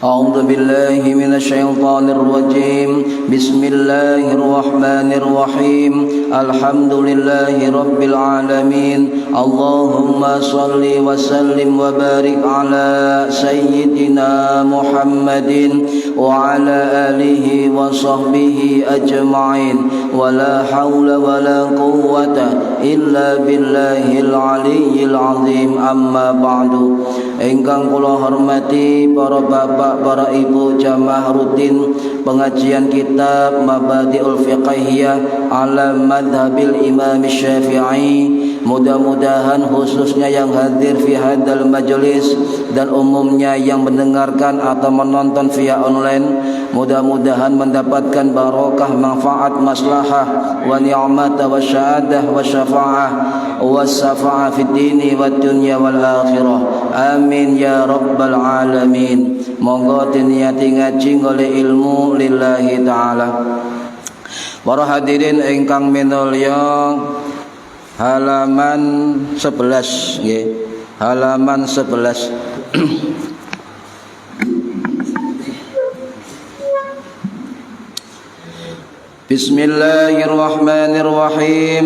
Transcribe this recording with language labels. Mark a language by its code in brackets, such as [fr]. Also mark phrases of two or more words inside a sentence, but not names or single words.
[ar] أعوذ بالله من الشيطان الرجيم بسم الله الرحمن الرحيم الحمد لله رب العالمين اللهم صل وسلم وبارك على سيدنا محمد وعلى آله وصحبه أجمعين ولا حول ولا قوة إلا بالله العلي العظيم أما بعد. [jv] Ingkang kula hormati para bapak, para ibu jamaah rutin pengajian kitab Mabadi'ul Fiqhiyah [ar] على مذهب الإمام الشافعي. [id] Mudah-mudahan khususnya yang hadir [ar] في هذا المجلس [id] dan umumnya yang mendengarkan atau menonton via online, mudah-mudahan mendapatkan barokah, manfaat, [ar] مصلحة ونعمة وشهادة وشفاعة وشفاعة في الدين والدنيا والآخرة. آمين يا رب العالمين. [jv] Monggo diniati ngaji oleh ilmu [ar] لله تعالى. [jv] Para hadirin ingkang minulya, halaman 11 nggih. Halaman 11. [ar] بسم الله الرحمن الرحيم.